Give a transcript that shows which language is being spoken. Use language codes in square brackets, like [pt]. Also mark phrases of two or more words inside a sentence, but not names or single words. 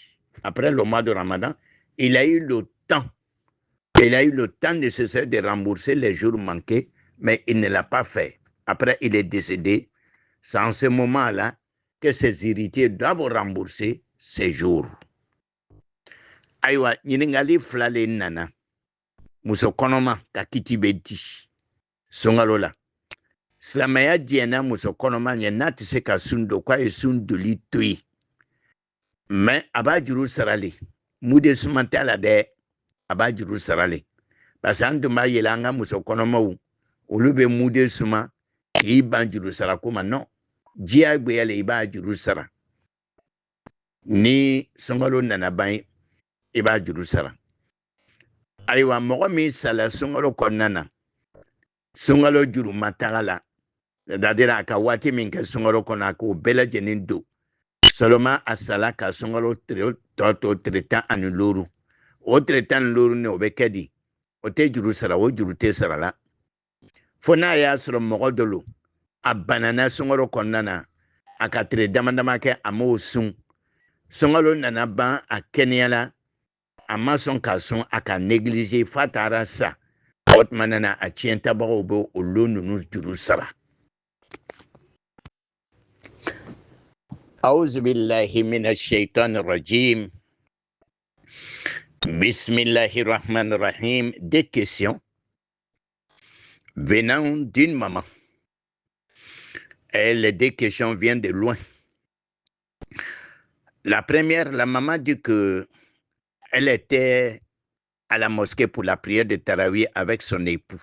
[fr] Après le mois de Ramadan, il a eu le temps. Il a eu le temps nécessaire de rembourser les jours manqués, mais il ne l'a pas fait. Après, il est décédé. C'est en ce moment-là que ses héritiers doivent rembourser ces jours. [bm] Aïwa, ɲiningali fila le nana. Muso kɔnɔma ka kiti bɛ di. Sunkalo la. Silamɛya diɲɛna muso kɔnɔma ɲɛ n'a tɛ se ka sun don k'a ye sun doli to yen. Mais a b'a juru sara le. Mude suman t'a la dɛ. A b'a juru sara le. Parce que an tun b'a yɛlɛ an ka muso kɔnɔmaw olu bɛ mude suma k'i ban juru sara ko ma non. Diyagoya le i b'a juru sara. Ni sunkalo nana ban i b'a juru sara. Ayiwa mɔgɔ min sala sunkalo kɔnɔna na sunkalo juru ma taga la c'est-à-dire a ka waati min kɛ sunkalo kɔnɔ a k'o bɛɛ lajɛlen don seulement a sala ka sunkalo tɔ to tile 15 o tile 15 ni o bɛ kɛ di o tɛ juru sara o juru tɛ sara la fo n'a y'a sɔrɔ mɔgɔ dɔ lo a banana sunkalo kɔnɔna na a ka tile dama dama kɛ a m'o sun sunkalo nana ban a kɛnɛyala a ma sɔn ka sun a ka négliger fa taara sa o tuma na a tiɲɛtabagaw bɛ olu ninnu juru sara. [ar] أعوذ بالله من الشيطان الرجيم. بسم الله الرحمن الرحيم. [fr] Des questions venant d'une maman. Et les 2 questions viennent de loin. La première, la maman dit que elle était à la mosquée pour la prière de Tarawih avec son époux.